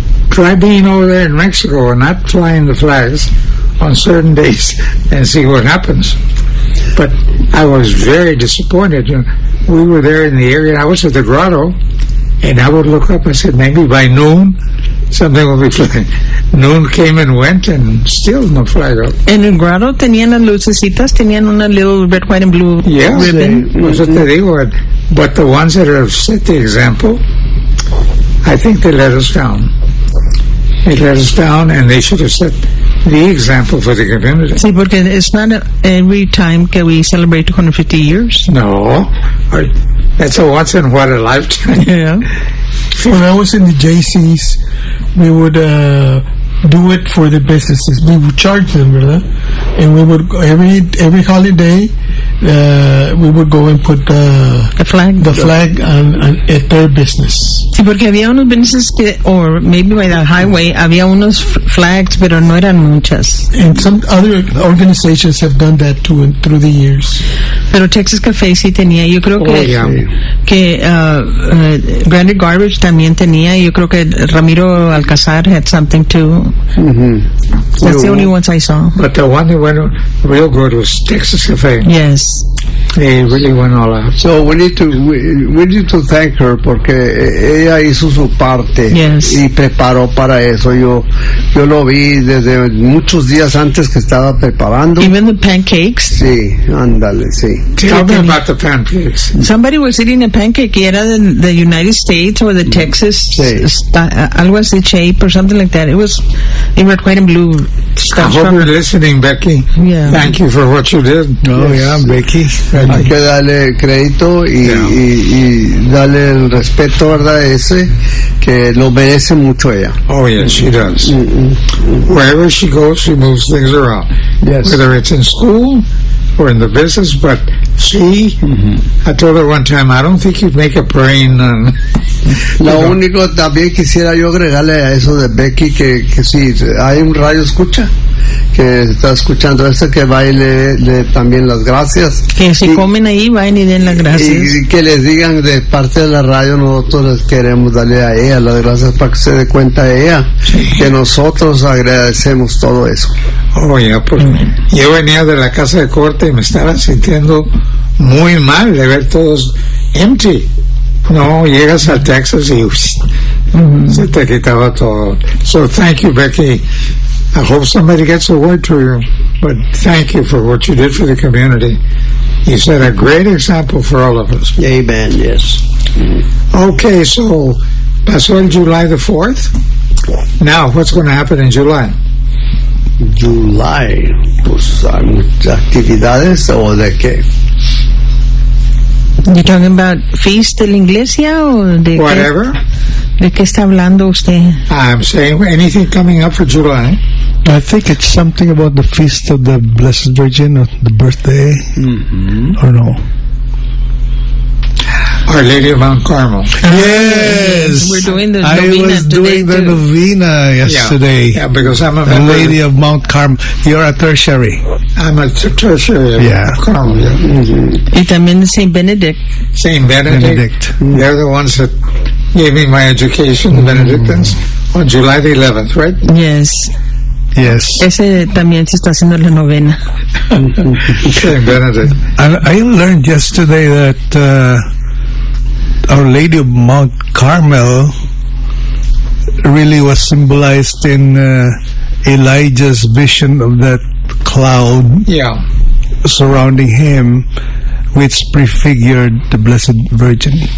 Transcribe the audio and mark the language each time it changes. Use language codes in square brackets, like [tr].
[en] Try being over there in Mexico and not flying the flags on certain days and see what happens. But I was very disappointed. We were there in the area. I was at the grotto, and I would look up. I said, maybe by noon, something will be flying. Noon came and went, and still no flag up. [es] En el grotto tenían las lucecitas, tenían una [en] little red, white, and blue yes, ribbon. Yes, mm-hmm. [es] Te digo. [en] But the ones that have set the example, I think they let us down. They let us down, and they should have set the example for the community. [es] Sí, porque [en] it's not every time that we celebrate 250 years. No. That's a once in what a lifetime. Yeah. When I was in the JCs, we would do it for the businesses. We would charge them, right? And we would every holiday we would go and put the flag on at their business. [es] Sí, porque había unos businesses que, [en] or maybe by the highway, [es] había unos flags, pero no eran muchas. [en] And some other organizations have done that too through the years. [es] Pero Texas Café sí tenía. Yo creo que Granite Garbage también tenía. Yo creo que Ramiro Alcazar [en] had something too. Mm-hmm. That's the only ones I saw. But the one that went real good was Texas Café. Yes. They really went all out. So we need to thank her [es] porque ella hizo su parte. [en] Yes. [es] Y preparó para eso. Yo lo vi desde muchos días antes que estaba preparando. [en] Even the pancakes. [es] Sí, ándale, sí. [en] Tell me about the pancakes. Somebody was eating a pancake. [es] Era [en] the United States or the Texas algo así, shape or something like that. It was in red, white, and blue. Stuff. I hope you're listening, Becky. Yeah. Thank you for what you did. Oh, yes. Yeah, Becky. [es] Hay que darle crédito y darle el respeto, ¿verdad? Ese que lo merece mucho ella. [en] Oh, yes, she does. Mm-hmm. Wherever she goes, she moves things around. Yes. Whether it's in school or in the business, but she, mm-hmm. I told her one time, I don't think you'd make a brain. [es] Lo único también quisiera yo agregarle a eso de Becky que si hay un radio escucha. Que está escuchando eso, que va y le también las gracias. Que si comen ahí, vayan y den las gracias. Y que les digan de parte de la radio, nosotros les queremos darle a ella las gracias para que se dé cuenta a ella, que nosotros agradecemos todo eso. Oh, ya, pues yo venía de la casa de corte y me estaba sintiendo muy mal de ver todos empty. No, llegas a Texas y se te quitaba todo. [en] So, thank you, Becky. I hope somebody gets a word to you, but thank you for what you did for the community. You set a great example for all of us. Amen, yes. Okay, so, [es] pasó el [en] July the 4th. Now, what's going to happen in July? [es] July, pues hay muchas actividades, ¿o de qué? [en] You talking about feast [es] de la iglesia o de [en] whatever? [es] De qué está hablando usted? [en] I'm saying anything coming up for July. I think it's something about the feast of the Blessed Virgin, or the birthday, mm-hmm. or no? Our Lady of Mount Carmel. Yes, we're doing the novena today. I was doing the novena yesterday. Yeah, because I'm a member. The Lady of Mount Carmel. You're a tertiary. I'm a tertiary. Yeah, of Carmel. Yeah. Mm-hmm. And I'm in Saint Benedict. Saint Benedict. Mm-hmm. They're the ones that gave me my education, the Benedictines, mm-hmm. on July the 11th, right? Yes. Yes. [es] Ese también se está haciendo la novena. [en] Saint Benedict. I learned yesterday that Our Lady of Mount Carmel really was symbolized in Elijah's vision of that cloud surrounding him, which prefigured the Blessed Virgin.